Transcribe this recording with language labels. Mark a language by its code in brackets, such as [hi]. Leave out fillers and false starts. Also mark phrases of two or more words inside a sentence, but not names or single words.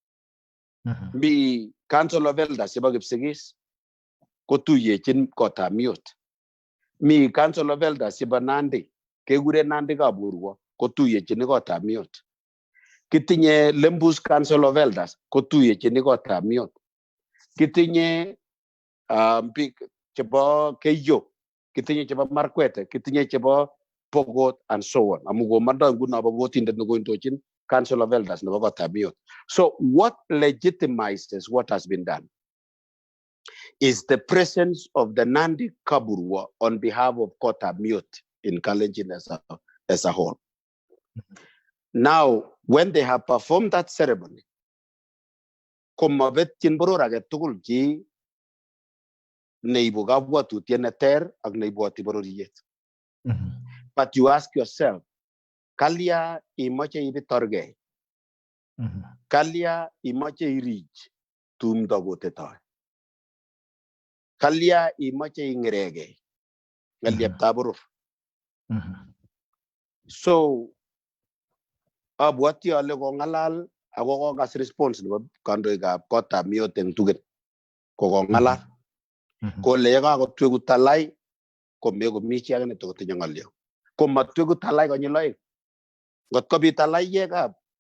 [kln] mi [en] Council of Elders [kln] chebo Kipsigis kotuyechin kotab Miot mi [en] Council of Elders [kln] chebo Nandi kekuren Nandi Kaburwo kotuyechin kotab Miot kitinye Lembus [en] Council of Elders [kln] kotuyechin kotab Miot kitinye big chebo Keyo kitinye chebo Markwete kitinye chebo Pokot [en] and so on [kln] amu komanda nguno bogotindet nekoindochin [en] Council of Elders [kln] nebo kotab Miot. [en] So what legitimizes what has been done is the presence of the Nandi Kaburwa on behalf of Kotab Miot in Kalenjin as a whole. Now, when they have performed that ceremony, [kln] komabetyin boror age tugul chi neibu kabwatutiet neter ak neibwoti bororiet. [en] But you ask yourself, [kln] kalya imoche ibitorgei? Kalya imoche irich tumdo kotetoi? Kalya imoche ing'eregei ng'elyeptab boror? So abwati ale kongalal ako kokas response nebo kandoikab kotab miyoteng tugen kokongalal kole yekakotwegu Talai komekomi chi age netokotinye ng'olyo komatwegu Talai konyil oeng ngot kobit Talaiyekab